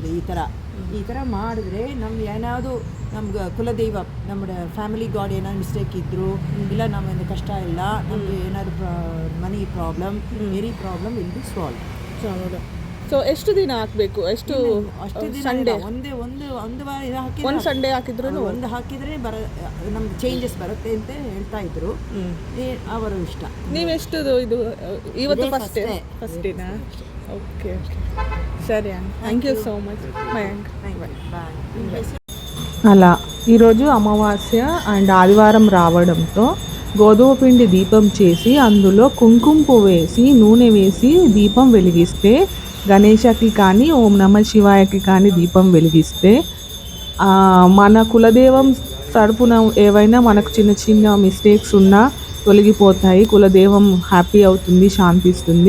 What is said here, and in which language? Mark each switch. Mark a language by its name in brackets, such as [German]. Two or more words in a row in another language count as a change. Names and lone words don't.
[Kannada] ಈ ಥರ ಮಾಡಿದ್ರೆ ನಮ್ಗೆ ಏನಾದರೂ ನಮ್ಗೆ ಕುಲದೈವ ನಮ್ಮ [English] family god [Kannada] ಏನಾದ್ರು ಮಿಸ್ಟೇಕ್ ಇದ್ದರು, ಇಲ್ಲ ನಮ್ಮಿಂದ ಕಷ್ಟ ಇಲ್ಲ, ನಮಗೆ ಏನಾದರೂ [English] money problem, very problem will be solve. [Kannada] ಸೊ ಎಷ್ಟು ದಿನ ಹಾಕಬೇಕು? ಅಷ್ಟು ದಿನ ಸಂಡೇ ಒಂದು ವಾರ ಇದು ಹಾಕಿ ಒಂದು ಸಂಡೇ ಹಾಕಿದ್ರು ಹಾಕಿದರೆ ನಮ್ಗೆ ಚೇಂಜಸ್ ಬರುತ್ತೆ ಅಂತ ಹೇಳ್ತಾ ಇದ್ರು. ಅವರ ಇಷ್ಟ. ನೀವೆಷ್ಟು ಇದು ಇವತ್ತು [English] first day? [Telugu] ఓకే సరే అండి, [English] thank you so much. [Telugu] అలా ఈరోజు అమావాస్య అండ్ ఆదివారం రావడంతో గోధుమ పిండి దీపం చేసి అందులో కుంకుమ పువ్వు వేసి నూనె వేసి దీపం వెలిగిస్తే, గణేశకి కానీ ఓం నమ శివాయకి కానీ దీపం వెలిగిస్తే మన కులదేవం తరపున ఏవైనా మనకు చిన్న చిన్న మిస్టేక్స్ ఉన్నా తొలగిపోతాయి, కులదేవం హ్యాపీ అవుతుంది, శాంతిస్తుంది.